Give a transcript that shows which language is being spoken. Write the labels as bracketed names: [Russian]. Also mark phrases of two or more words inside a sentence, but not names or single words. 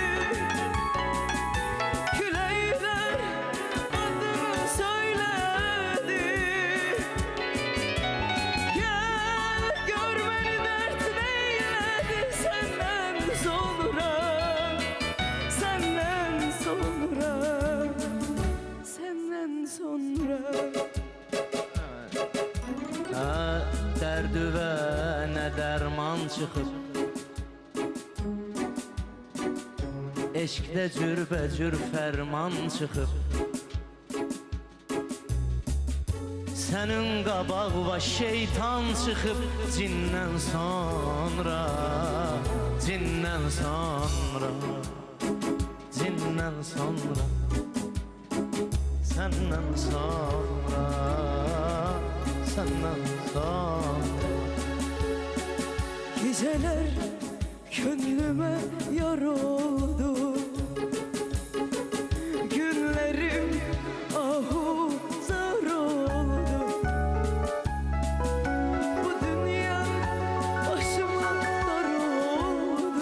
[Turkish] Küleyler adını söyledi. Gel gör beni, dert neyledi. Senden sonra, senden sonra, senden sonra. [Azerbaijani] Dərdüvənə dərman çıxıb, eşqdə cürbəcür fərman çıxıb. Sənin qabaq va şeytan çıxıb, cindən sonra, cindən sonra, cindən sonra, səndən sonra, səndən sonra. [Turkish] Geceler gönlüme yar oldu. Günlerim ahuzar oldu. Bu dünya başıma dar oldu.